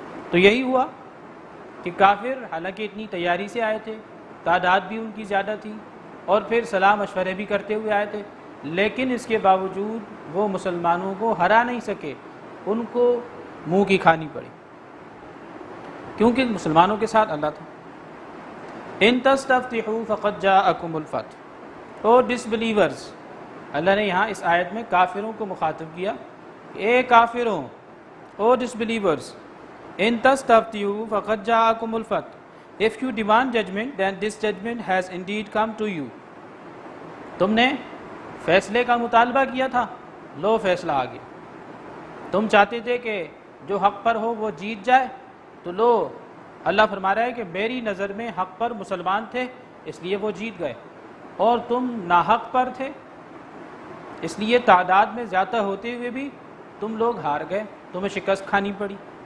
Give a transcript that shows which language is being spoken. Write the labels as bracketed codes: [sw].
[ur] تو یہی ہوا کہ کافر حالانکہ اتنی تیاری سے آئے تھے، تعداد بھی ان کی زیادہ تھی، اور پھر صلاح مشورے بھی کرتے ہوئے آئے تھے، لیکن اس کے باوجود وہ مسلمانوں کو ہرا نہیں سکے، ان کو منہ کی کھانی پڑی، کیونکہ مسلمانوں کے ساتھ اللہ تھا. [ar] ان تستفتحوا فقد جاءکم الفتح. [en] او ڈسبلیورز، [ur] اللہ نے یہاں اس آیت میں کافروں کو مخاطب کیا، اے کافروں، او ڈسبلیورز، [ar] ان تستفتحوا فقد جاءکم الفتح. [en] If you demand judgment, then this judgment has indeed come to you. [ur] تم نے فیصلے کا مطالبہ کیا تھا، لو فیصلہ آ گیا. تم چاہتے تھے کہ جو حق پر ہو وہ جیت جائے، تو لو اللہ فرما رہا ہے کہ میری نظر میں حق پر مسلمان تھے اس لیے وہ جیت گئے، اور تم ناحق پر تھے اس لیے تعداد میں زیادہ ہوتے ہوئے بھی تم لوگ ہار گئے، تمہیں شکست کھانی پڑی.